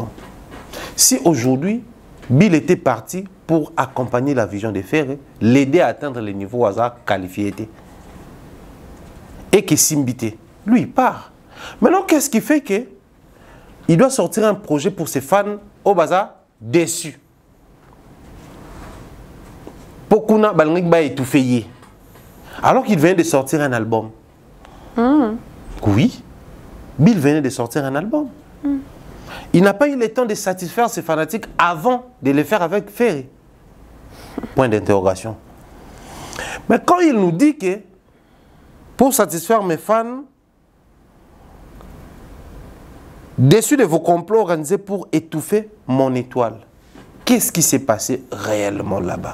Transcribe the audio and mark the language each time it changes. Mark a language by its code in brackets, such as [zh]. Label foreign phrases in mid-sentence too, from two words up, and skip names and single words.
[fr] Si aujourd'hui, Bill était parti pour accompagner la vision de Ferré, l'aider à atteindre les niveaux hasard qualifiés, et que Simbité, lui, il part. Maintenant, qu'est-ce qui fait que il doit sortir un projet pour ses fans au bazar déçus? [ln] Pokuna Balnik ba étouffé. [fr] Alors qu'il vient de sortir un album. Oui, Bill venait de sortir un album. Il n'a pas eu le temps de satisfaire ses fanatiques avant de le faire avec Ferré. Point d'interrogation. Mais quand il nous dit que pour satisfaire mes fans, déçus de vos complots organisés pour étouffer mon étoile, qu'est-ce qui s'est passé réellement là-bas?